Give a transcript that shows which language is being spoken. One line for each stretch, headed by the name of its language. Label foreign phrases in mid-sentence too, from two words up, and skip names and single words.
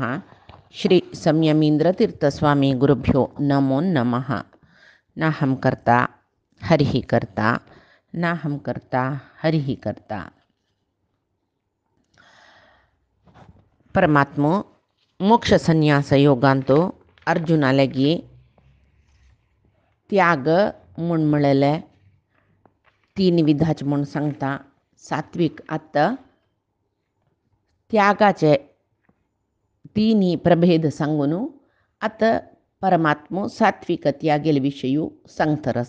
Sanskrit: श्री संयमींद्रतीर्थस्वामी गुरुभ्यो नमो नमः। नाहं कर्ता हरिः कर्ता, नाहं कर्ता हरिः कर्ता.
Konkani: परमात्मो मोक्ष संन्यास योगांतो अर्जुनालागी त्याग म्हूण म्हळेले तीन विधाचे म्हूण सांगता. सात्विक आत्ता त्यागाचे तिनी प्रभेद सांगून आतां परमात्मो सात्विक त्यागेले विशयी सांगतरस.